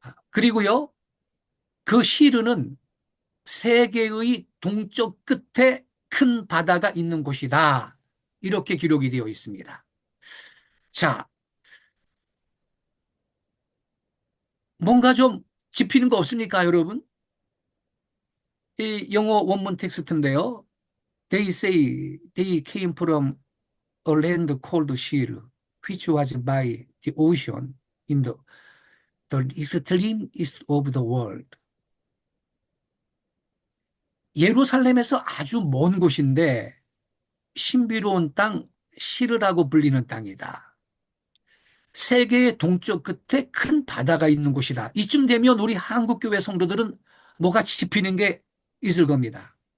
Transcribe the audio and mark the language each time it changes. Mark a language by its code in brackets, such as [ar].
[ko] 그리고요, 그 시르는 세계의 동쪽 끝에 큰 바다가 있는 곳이다. 이렇게 기록이 되어 있습니다. 자, 뭔가 좀 짚히는 거 없습니까, 여러분? 이 영어 원문 텍스트인데요. [en] They say they came from a land called Shir, which was by the ocean in the extreme east of the world. [ko] 예루살렘에서 아주 먼 곳인데 신비로운 땅 시르라고 불리는 땅이다. 세계의 동쪽 끝에 큰 바다가 있는 곳이다. 이쯤 되면 우리 한국교회 성도들은 뭐가 짚히는 게 있을 겁니다.